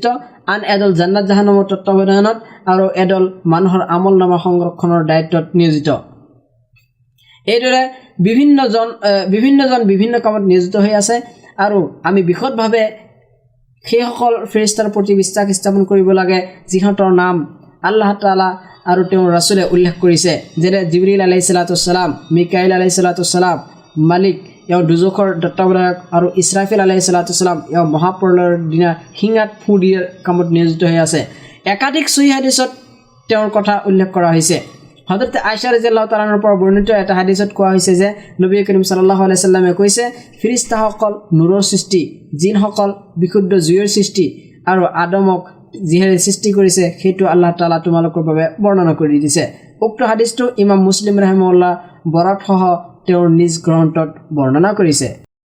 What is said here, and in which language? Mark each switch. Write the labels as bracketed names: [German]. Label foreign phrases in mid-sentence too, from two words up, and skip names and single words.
[Assamese] আন এডল জান্নাত জাহান্নামৰ তত্ত্বাৱধানত আৰু এডল মানুহৰ আমলনামা সংৰক্ষণৰ দায়িত্বত নিয়োজিত এইদৰে বিভিন্নজন বিভিন্ন কামত নিয়োজিত হৈ আছে আৰু আমি বিশদভাৱে সেইসকল ফেৰেস্তাৰ প্ৰতি বিশ্বাস স্থাপন কৰিব লাগে যিহঁতৰ নাম আল্লাহ তাআলা আৰু তেওঁৰ ৰাসূলে উল্লেখ কৰিছে যেনে জিবৰিল [Arabic] عليه الصلاة السلام [Assamese] মিকাইল [Arabic] عليه الصلاة السلام [Assamese] মালিক এওঁ দুজখৰ দত্তবধায়ক আৰু ইছৰাফিল [Arabic] عليه الصلاة السلام [Assamese] এওঁ মহাপ্ৰলয়ৰ দিনা হিঙাত ফু দিয়াৰ কামত নিয়োজিত হৈ আছে একাধিক সহিহ হাদিছত তেওঁৰ কথা উল্লেখ কৰা হৈছে হযরত আয়েশা [Arabic] رضي الله تعالى [Assamese] পৰা বৰ্ণিত এটা হাদিছত কোৱা হৈছে যে নবী করিম [Arabic] صلى الله عليه وسلم [Assamese] কৈছে ফিৰিষ্তাসকল নূৰৰ সৃষ্টি জিনসকল বিশুদ্ধ জুইৰ সৃষ্টি আৰু আদমক যিহে সৃষ্টি কৰিছে সেইটো আল্লাহ তাআলা তোমালোকৰ বাবে বৰ্ণনা কৰি দিছে উক্ত হাদিসটো ইমাম মুসলিম ৰাহিমাহুল্লাহ বৰাত সহ তেওঁৰ নিজ গ্ৰন্থত বৰ্ণনা কৰিছে